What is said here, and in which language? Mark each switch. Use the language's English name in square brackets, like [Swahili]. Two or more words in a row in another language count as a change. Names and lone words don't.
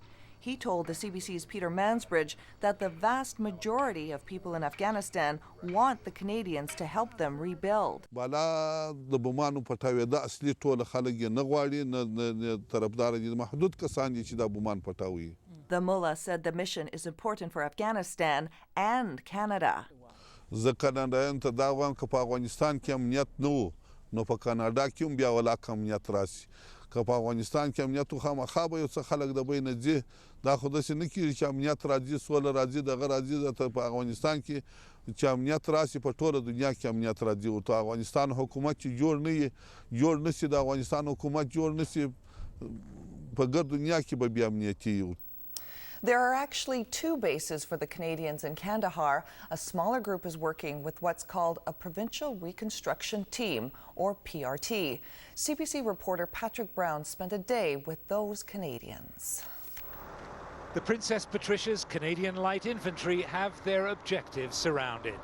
[English] He told the CBC's Peter Mansbridge that the vast majority of people in Afghanistan want the Canadians to help them rebuild. The mullah said the mission is important for Afghanistan and Canada. [Pashto] که په افغانستان کې امنیت خو خامخا به یو څه خلک د بینه ځي دا خو داسې نه کېږي چې امنیت راځي سوله راځي دغه راځي په افغانستان کې چې امنیت راشي په ټوله دنیا کې امنیت راځي او ته افغانستان حکومت چې جوړ نه شي د افغانستان حکومت جوړ نه شي په ګرد دنیا کې به بې امنیتي وي. [English] There are actually 2 bases for the Canadians in Kandahar. A smaller group is working with what's called a Provincial Reconstruction Team, or PRT. CBC reporter Patrick Brown spent a day with those Canadians. The Princess Patricia's Canadian Light Infantry have their objectives surrounded.